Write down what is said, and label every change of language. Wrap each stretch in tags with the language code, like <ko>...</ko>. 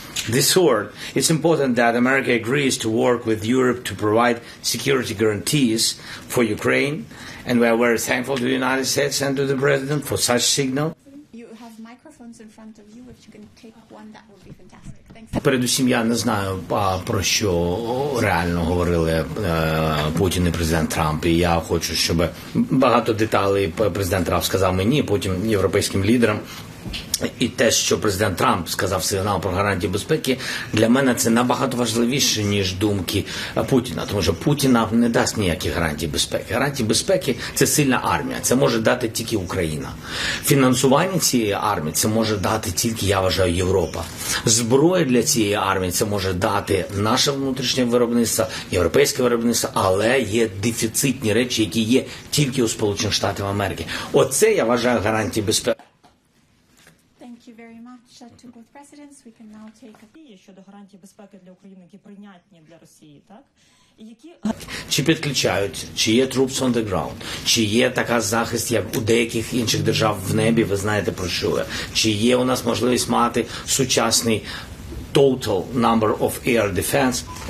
<en>Third, it's important that America agrees to work with Europe to provide security guarantees for Ukraine, and we are very thankful to the United States and to the President for such signal. You have microphones in front of you. If you can take one, that would be fantastic. Thanks.</en> <uk>Передусім, я не знаю, про що реально говорили Путін і президент Трамп. І я хочу, щоб багато деталей президент Трамп сказав мені, потім європейським лідерам. І те, що президент Трамп сказав сигнал про гарантії безпеки, для мене це набагато важливіше, ніж думки Путіна. Тому що Путін нам не дасть ніяких гарантій безпеки. Гарантії безпеки – це сильна армія. Це може дати тільки Україна. Фінансування цієї армії – це може дати тільки, я вважаю, Європа. Зброя для цієї армії – це може дати наше внутрішнє виробництво, європейське виробництво, але є дефіцитні речі, які є тільки у Сполучених Штатів Америки. Оце, я вважаю, гарантії безпеки.</uk> <en>Thank you very much to both presidents. We can now take a...</en> <uk>щодо гарантій безпеки для України, які прийнятні для Росії, так? І які Чи підключають, чи є</uk> <en>troops on the ground,</en> <uk>чи є така захист, як у деяких інших держав в небі, ви знаєте про що я, чи є у нас можливість мати сучасний</uk> <en>total number of air defense.</en>